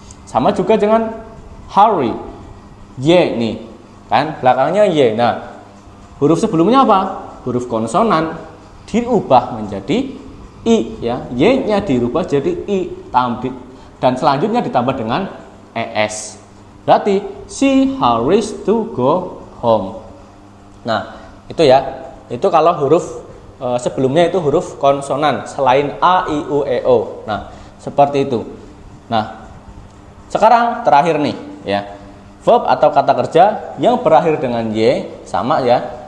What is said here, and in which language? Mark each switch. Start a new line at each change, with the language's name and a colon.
Indonesian: Sama juga dengan hurry. Y nih. Kan belakangnya Y. Nah, huruf sebelumnya apa? Huruf konsonan diubah menjadi I ya. Y-nya dirubah jadi I dan selanjutnya ditambah dengan ES. Berarti
English: she hurries to go home.
Indonesian: Nah, itu ya. Itu kalau huruf sebelumnya itu huruf konsonan selain A, I, U, E, O. Nah, seperti itu. Nah, sekarang terakhir nih ya. Verb atau kata kerja yang berakhir dengan Y sama ya.